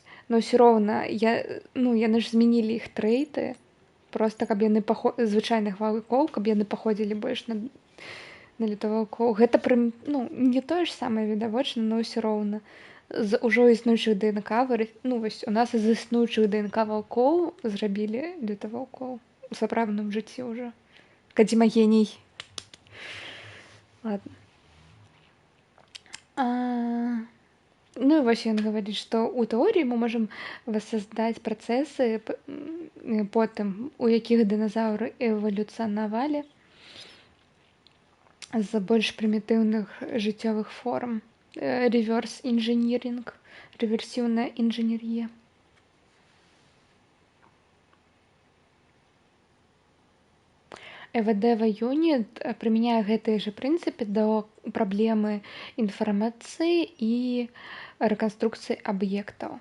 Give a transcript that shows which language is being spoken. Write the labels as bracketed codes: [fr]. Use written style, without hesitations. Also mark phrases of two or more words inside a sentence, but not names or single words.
[be] Но ўсё роўна, яны ж змянілі іх трэйты, проста каб яны звычайных ваўкоў, каб яны паходзілі больш на лютаваўкоў. Гэта не тое ж самае відавочна, но ўсё роўна. З ужо існуючых ДНК, вось у нас з існуючых ДНК ваўкоў зрабілі лютаваўкоў у сапраўдным жыцці ўжо. Кадзіма геній. [ru] Ладно. Ну и вообще он говорит, что у теории мы можем воссоздать процессы [be] потым, у якіх дыназаўры эвалюцыянавалі з больш прымітыўных жыццёвых форм. Реверс інжынірінг, реверсіўная інжынерія. ЭВД юніт прымяняе гэтыя ж прынцыпы да праблемы інфармацыі і рэканструкцыі аб'ектаў.